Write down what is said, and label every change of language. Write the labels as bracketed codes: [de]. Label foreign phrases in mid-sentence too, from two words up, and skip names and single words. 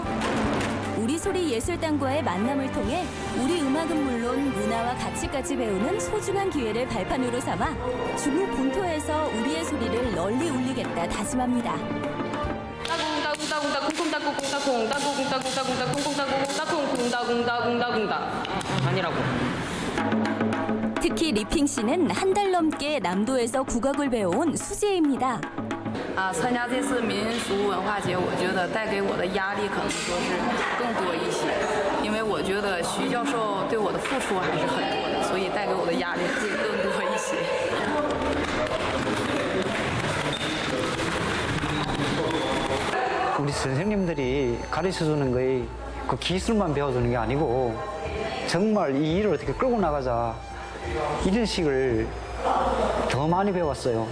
[ko] 우리소리 예술단과의 만남을 통해 우리 음악은 물론 문화와 가치까지 배우는 소중한 기회를 발판으로 삼아 중국 본토에서 우리의 소리를 널리 울리겠다 다짐합니다. 아니라고. 특히 리핑 씨는 한 달 넘게 남도에서 국악을 배워온 수재입니다. [zh] 参加这次民俗文化节，我觉得带给我的压力可能说是更多一些，因为我觉得徐教授对我的付出还是很多的，所以带给我的压力会更多一些。 [ko] 우리 선생님들이 가르쳐주는 거에 그 기술만 배워주는 게 아니고 정말 이 일을 어떻게 끌고 나가자 이런 식을 더 많이 배웠어요.